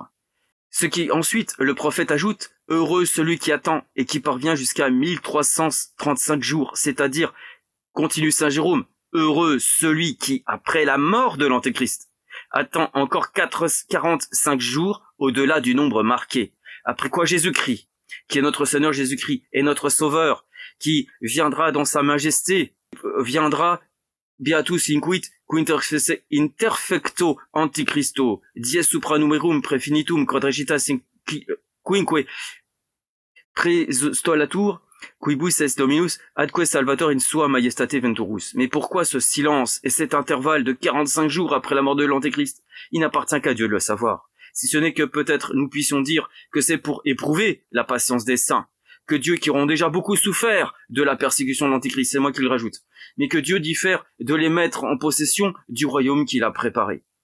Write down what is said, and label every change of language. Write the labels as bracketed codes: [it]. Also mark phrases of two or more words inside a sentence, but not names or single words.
[fr] Ce qui ensuite, le prophète ajoute, heureux celui qui attend et qui parvient jusqu'à 1335 jours, c'est-à-dire, continue Saint Jérôme, heureux celui qui, après la mort de l'Antéchrist, attend encore 45 jours au-delà du nombre marqué. Après quoi Jésus-Christ, qui est notre Seigneur Jésus-Christ, est notre Sauveur, qui viendra dans sa majesté, viendra [la] Beatus inquit interfecto antichristo, dies supranumerum prefinitum quadragitas quinque praestolatur, quibus est Dominus, adque salvator in sua majestate venturus. [fr] Mais pourquoi ce silence et cet intervalle de 45 jours après la mort de l'Antéchrist? Il n'appartient qu'à Dieu de le savoir. Si ce n'est que peut-être nous puissions dire que c'est pour éprouver la patience des saints, que Dieu qui auront déjà beaucoup souffert de la persécution de l'Antéchrist, c'est moi qui le rajoute, mais que Dieu diffère de les mettre en possession du royaume qu'il a préparé.